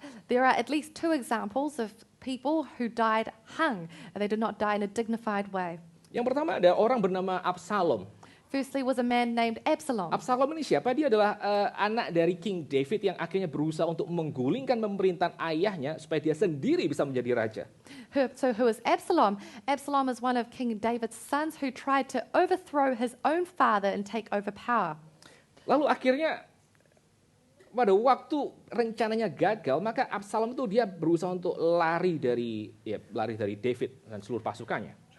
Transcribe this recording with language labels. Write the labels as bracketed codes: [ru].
[en] There are at least two examples of people who died hung, and they did not die in a dignified way. [id] Yang pertama ada orang bernama Absalom. [en] Firstly was a man named Absalom. [id] Absalom ini siapa? Dia adalah anak dari King David yang akhirnya berusaha untuk menggulingkan pemerintahan ayahnya supaya dia sendiri bisa menjadi raja. [en] So who is Absalom? Absalom is one of King David's sons who tried to overthrow his own father and take over power. [id] Lalu akhirnya pada waktu rencananya gagal, maka Absalom itu dia berusaha untuk lari dari David dan seluruh pasukannya.